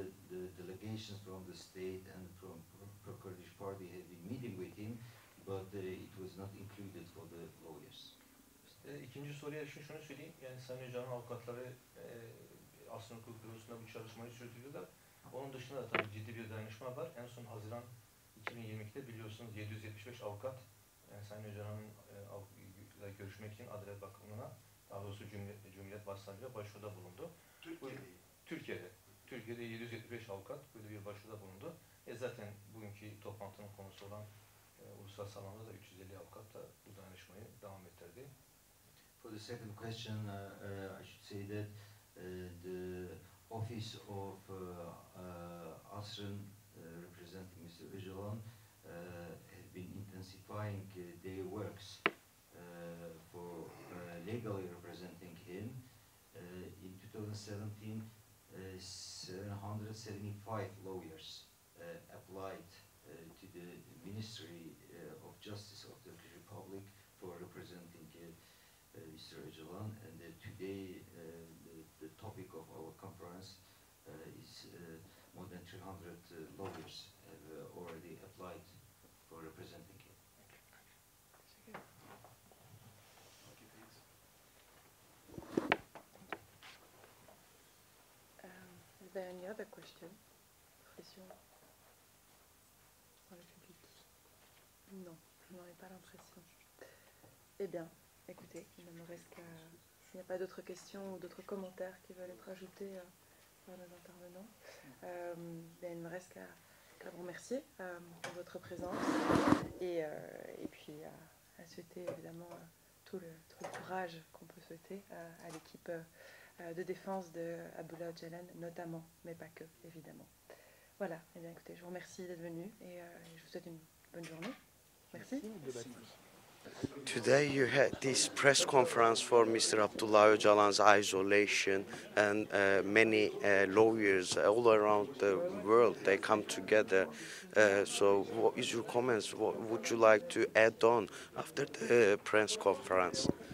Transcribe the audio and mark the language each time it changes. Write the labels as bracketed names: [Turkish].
[English] The delegations from the state and from Pro-Kurdish Party have been meeting with him, but it was not included for the lawyers. [Turkish] İkinci soruya şunu söyleyeyim. Yani Sayın Öcalan'ın avukatları aslında hukuk bürosunda bu çalışmayı sürdürüyorlar. Onun dışında da tabii ciddi bir dayanışma var. En son Haziran 2022'de biliyorsunuz 775 avukat yani Sayın Öcalan'ın görüşmek için Adalet Bakanlığı'na, daha doğrusu Cumhuriyet Başsavcılığı'na başvuruda bulundu. Türkiye'de 775 avukat böyle bir başvuruda bulundu. Zaten bugünkü toplantının konusu olan uluslararası alanda da 350 avukat da bu dayanışmayı devam ettirdi. [English] For the second question, I should say that the office of Asrın representing Mr. Öcalan have been intensifying their works for legally representing him. In 2017, 775 lawyers applied to the Ministry of Justice of the Turkish Republic for representing Mr. Öcalan. And today the topic of our conference is more than 300 lawyers have already applied for representing him. Is there any other question? [French] Question dans le public? Non, je n'en ai pas l'impression. Eh bien, écoutez, il ne me reste qu'à... S'il n'y a pas d'autres questions ou d'autres commentaires qui veulent être ajoutés par nos intervenants, il ne me reste qu'à vous remercier pour votre présence et puis à souhaiter évidemment tout le courage qu'on peut souhaiter à l'équipe de défense de Abdullah Öcalan notamment, mais pas que, évidemment. Voilà, eh bien écoutez, je vous remercie d'être venu et je vous souhaite une bonne journée. Merci. [English] Today you had this press conference for Mr. Abdullah Öcalan's isolation, and many lawyers all around the world, they come together. So what is your comments? What would you like to add on after the press conference?